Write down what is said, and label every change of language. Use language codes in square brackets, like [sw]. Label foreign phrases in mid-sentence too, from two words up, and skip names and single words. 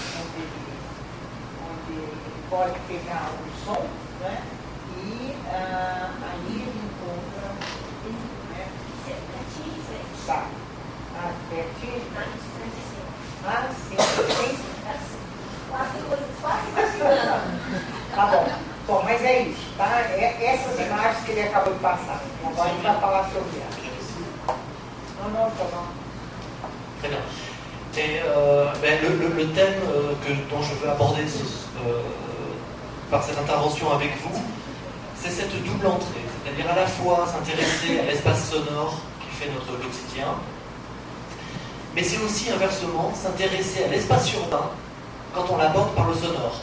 [pt] onde ele pode pegar o som, né, e aí ele encontra, né, sabe, pertinho. Ah, sim. Quase imaginando. Tá bom. Bom, mas é isso, tá? Essas imagens que ele acabou de passar. Agora a gente vai falar sobre elas. [fr] Non, ça va. Très bien. Et le thème dont je veux aborder par cette intervention avec vous, c'est cette double entrée, c'est-à-dire à la fois s'intéresser à l'espace sonore qui fait notre quotidien, mais c'est aussi inversement s'intéresser à l'espace urbain quand on l'aborde par le sonore.